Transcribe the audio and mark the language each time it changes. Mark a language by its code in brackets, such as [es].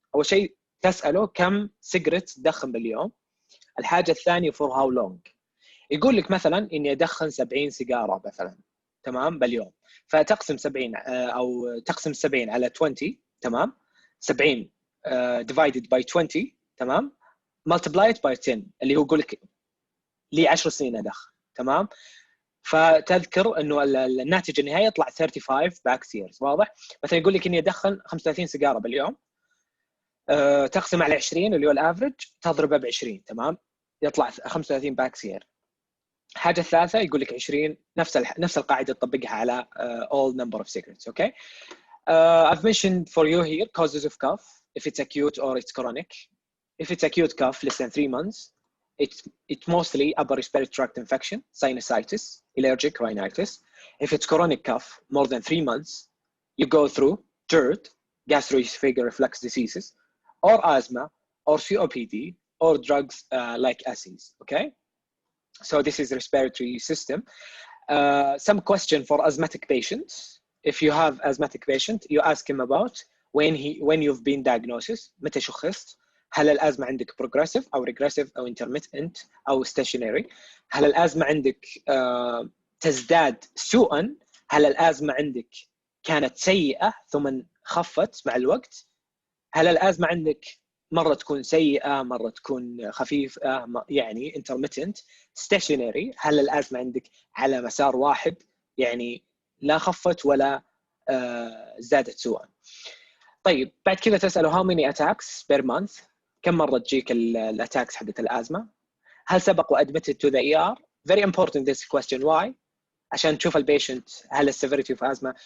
[ar] أول شيء تسأله كم cigarettes تدخن باليوم. الحاجة الثانية [en] for how long. [ar] يقول لك مثلا إني أدخن 70 سيجارة مثلا. تمام، باليوم، فتقسم 70 او تقسم 70 على 20. [en] تمام، 70 divided by 20. [ar] تمام، [en] multiply it by 10 [ar] اللي هو يقول لك لي 10 سنين ادخن. تمام، فتذكر انه الناتج النهائي يطلع 35 back years. واضح؟ مثلا يقول لك اني ادخن 35 سيجاره باليوم، تقسم على 20 اللي هو الافريج، تضربه ب 20. تمام، يطلع 35 back year. حاجة الثالثة يقول لك 20 نفس القاعدة تطبقها على [en] all number of cigarettes. Okay. I've mentioned for you here causes of cough, if it's acute or it's chronic. If it's acute cough less than 3 months, it's mostly upper respiratory tract infection, sinusitis, allergic rhinitis. If it's chronic cough more than 3 months, you go through GERD, gastroesophageal reflux diseases, or asthma, or COPD, or drugs like ACEs. Okay. So this is respiratory system. Some question for asthmatic patients. If you have asthmatic patient, you ask him about when you've been diagnosed. [ar] متى شخصت؟ هل الأزمة عندك progressive أو regressive أو intermittent أو stationary؟ هل الأزمة عندك تزداد سوءا؟ هل الأزمة عندك كانت سيئة ثم خفت مع الوقت؟ هل الأزمة عندك مرة تكون سيئة، مرة تكون خفيفة، يعني intermittent. stationary، هل الأزمة عندك على مسار واحد، يعني لا خفت ولا زادت سوءا. طيب بعد كذا تسأله [en] how many attacks per month، [ar] كم مرة تجيك الاتاكس حقت الأزمة. هل سبق [en] admitted to the ER. Very important this question. [ar] Why؟ عشان تشوف البيشنت هل السيفيريتي of asthma.